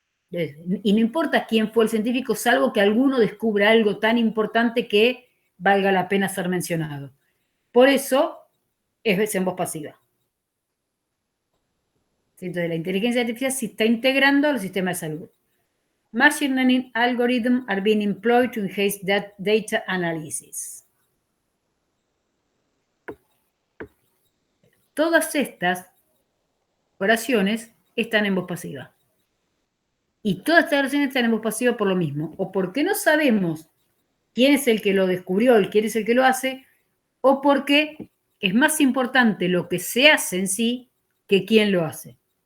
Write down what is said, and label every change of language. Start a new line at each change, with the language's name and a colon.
Spanish: Y no importa quién fue el científico, salvo que alguno descubra algo tan importante que valga la pena ser mencionado. Por eso es en voz pasiva. Entonces la inteligencia artificial se está integrando al sistema de salud.
English: Machine learning algorithms are being employed to enhance data analysis.
Spanish: Todas estas oraciones están en voz pasiva. Y todas estas oraciones están en voz pasiva por lo mismo. O porque no sabemos quién es el que lo descubrió, quién es el que lo hace, o porque es más importante lo que se hace en sí que quién lo hace.